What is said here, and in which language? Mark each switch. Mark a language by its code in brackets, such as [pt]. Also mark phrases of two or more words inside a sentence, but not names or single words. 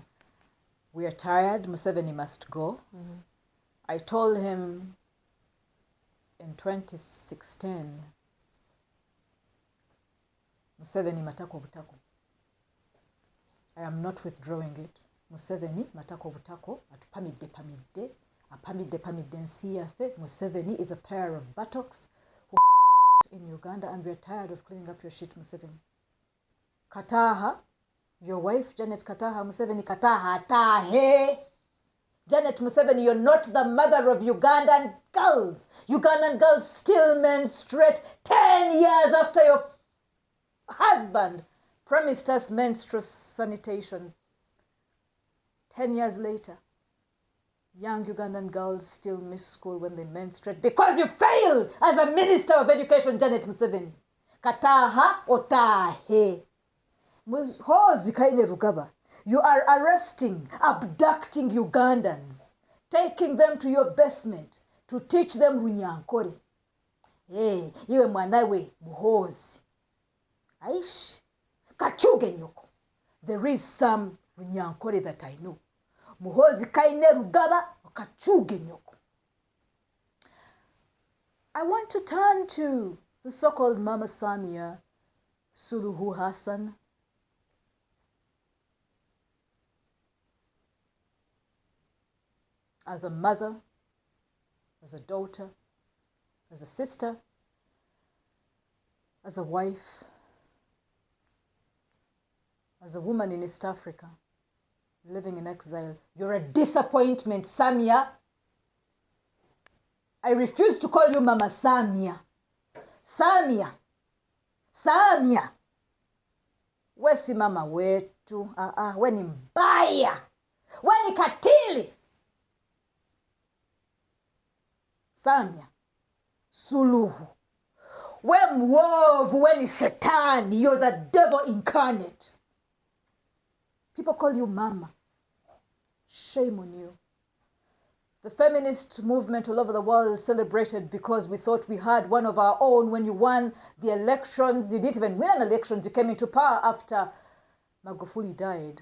[en] We are tired. Museveni must go. I told him in 2016, Museveni [lg] matako butako. [en] I am not withdrawing it. [lg] Museveni matako butako apamidde nsi yaffe. [en] Museveni is a pair of buttocks who in Uganda, and we are tired of cleaning up your shit, Museveni. Kataha, your wife, Janet Kataha Museveni, Kataha tahe. Janet Museveni, you're not the mother of Ugandan girls. Ugandan girls still menstruate 10 years after your husband promised us menstrual sanitation. 10 years later, young Ugandan girls still miss school when they menstruate because you failed as a Minister of Education, Janet Museveni. [nyn] Kataha otahe. Muhozi kaine rugaba. [en] You are arresting, abducting Ugandans, taking them to your basement to teach them runyankore. [nyn] Hey, iwe mwanawe muhozi. Aish, kachuge nyoko. [en] There is some runyankore that I know. [nyn] Muhozi kaine rugaba, kachuge nyoko. [en] I want to turn to the so-called Mama Samia Suluhu Hassan. As a mother, as a daughter, as a sister, as a wife, as a woman in East Africa, living in exile, you're a disappointment, Samia. I refuse to call you Mama Samia. Samia. Samia. [sw] Wesi mama wetu. Weni mbaya. Weni katili. Samia Suluhu. We mwovu, we ni shetani. [en] You're the devil incarnate. People call you mama. Shame on you. The feminist movement all over the world celebrated because we thought we had one of our own. When you won the elections, you didn't even win an election. You came into power after Magufuli died.